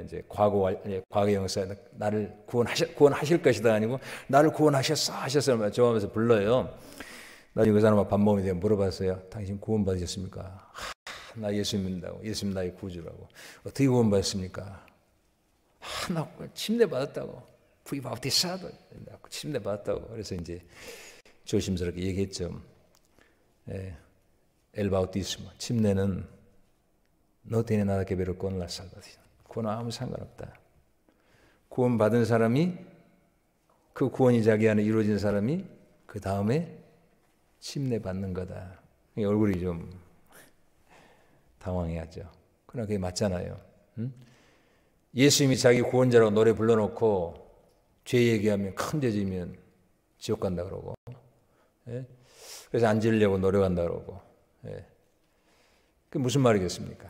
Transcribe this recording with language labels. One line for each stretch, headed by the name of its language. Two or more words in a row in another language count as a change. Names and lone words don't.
Korean: 이제 과거 영사 나를 구원하실 것이다 아니고 나를 구원하셨어 하셨어요. 좋아하면서 불러요. 나중에 그 사람과 밥 먹으면서 물어봤어요. 당신 구원 받으셨습니까? 나 예수 믿는다고. 예수님 나의 구주라고. 어떻게 구원 받았습니까? 나 침례 받았다고.
Spanish: fui bautizado.
Korean: 침례 받았다고. 그래서 이제 조심스럽게 얘기했죠.
Spanish: El bautismo. 침례는 no tiene nada que ver con la salvación.
Korean: 구원 아무 상관없다. 구원 받은 사람이, 그 구원이 자기 안에 이루어진 사람이 그 다음에 침례 받는 거다. 얼굴이 좀 당황해하죠. 그러나 그게 맞잖아요. 예수님이 자기 구원자라고 노래 불러놓고 죄 얘기하면 큰 죄 지면 지옥 간다 그러고, 그래서 안 지으려고 노력한다 그러고, 그게 무슨 말이겠습니까?